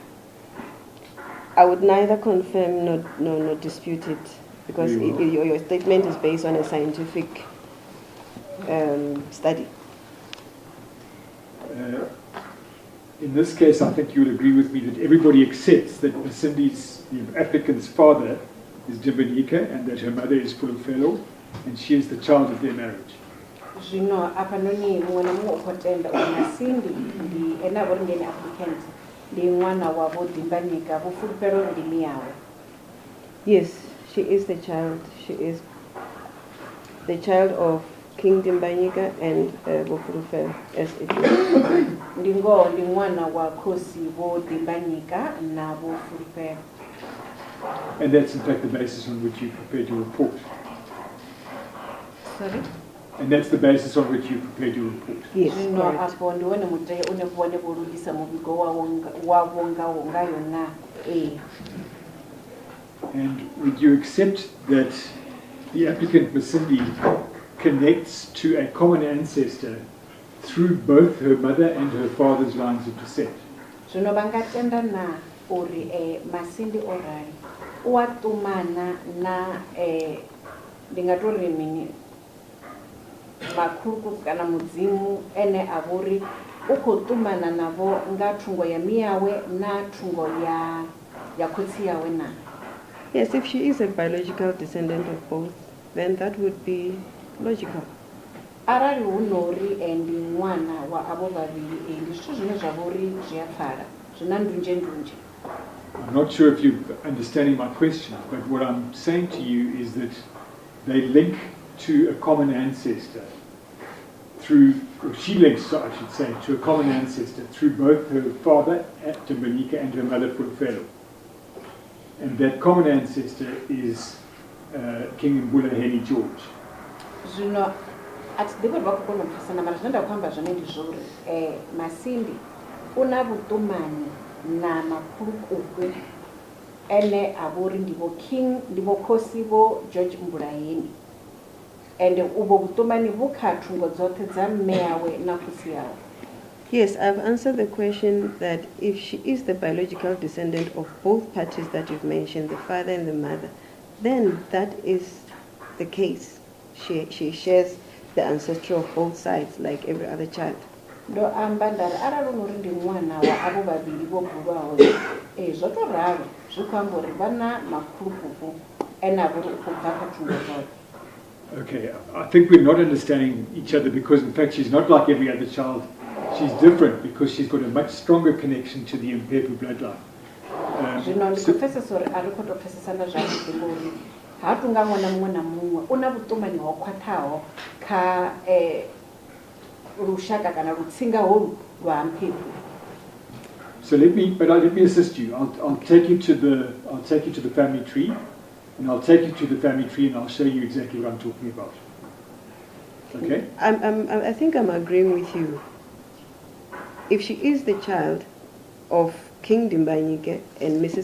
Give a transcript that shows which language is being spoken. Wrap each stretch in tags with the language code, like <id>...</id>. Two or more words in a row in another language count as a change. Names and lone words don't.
<en>I would neither confirm nor dispute it, because your statement is based on a scientific study. In this case, I think you would agree with me that everybody accepts that Masindi's, the applicant's father is Dimbanika and that her mother is Polokwane, and she is the child of their marriage.</en> <ve>Zvino apa noni muṅwe na muṅwe u khou tenda uri Masindi ndi ene a vho ri ndi ene applicant ndi ṅwana wa vho Dimbanika vho fulufhelo ndimi yawe.</ve> <en>Yes, she is the child. She is the child of King Dimbanika and Vofurufel, as it is.</en> <ve>Ndi ngoho ndi ṅwana wa khosi vho Dimbanika na vho Fulufhelo.</ve> <en>And that's in fact the basis on which you prepared your report. Sorry? And that's the basis on which you prepared your report. Yes,</en> <ve>Zvino</ve> <en>correct.</en> <ve>apo ndi wone muteo une vhone vho lugisa muvhigo wavho ngayo na</ve> <en>And would you accept that the applicant Masindi connects to a common ancestor through both her mother and her father's lines of descent?</en> <ve>Zvino vangatenda na uri Masindi orali u a ṱumana na ndingatori mini makhulukuku kana mudzimu ene a vho ri u khou ṱumana navho nga thungo ya miyawe na thungo ya khotsi yawe na.</ve> <en>Yes, if she is a biological descendant of both, then that would be logical.</en> <ve>Arali hu nori ndi ṅwana wa avho vhavhili ndi zwithu zwine zwa vho ri zwi a pfala zwina ndunzhe ndunzhe.</ve> <en>I'm not sure if you're understanding my question, but what I'm saying to you is that they link to a common ancestor through, or she links, I should say, to a common ancestor through both her father, Dimbanika, and her mother, Fulufhelo. And that common ancestor is King Mbulaheni George.</en> <ve>Zvino atidivi vha kukona u pfesana mara zwine nda khou amba zwone ndi zwauri Masindi una vhuṱumani na makhulukuku ene a vho ri ndi vho King ndi vho khosi vho George Mbulaheni, and</ve> <en>uvho vhuṱumani</en> <ve>vhu kha thungo dzoṱhe dza mme yawe na khotsi yawe.</ve> <en>Yes, I've answered the question that if she is the biological descendant of both parties that you've mentioned, the father and the mother, then that is the case. She shares the ancestry of both sides like every other child.</en> <ve>Ndo amba ndari arali unori ndi ṅwana wa avho vhavhili vho bulwaho zwo to ralo zwi khou amba uri vhana makhulukuku ene a vho ri u khou bva kha thungo dzoṱhe.</ve> <en>Okay, I think we're not understanding each other because in fact she's not like every other child. She's different because she's got a much stronger connection to the Mphephu bloodline.</en> <ve>Zvino ndi khou pfesesa uri a ri khou tou pfesesana zwavhuḓi ngori ha tu nga ṅwana muṅwe na muṅwe u na vhuṱumani ho khwaṱhaho kha lushaka kana lutsinga holu lwa Mphephu.</ve> <en>So let me assist you. I'll take you to the family tree, and I'll take you to the family tree, and I'll show you exactly what I'm talking about. Okay? I think I'm agreeing with you. If she is the child of King Dimbanyike and Mrs.</en>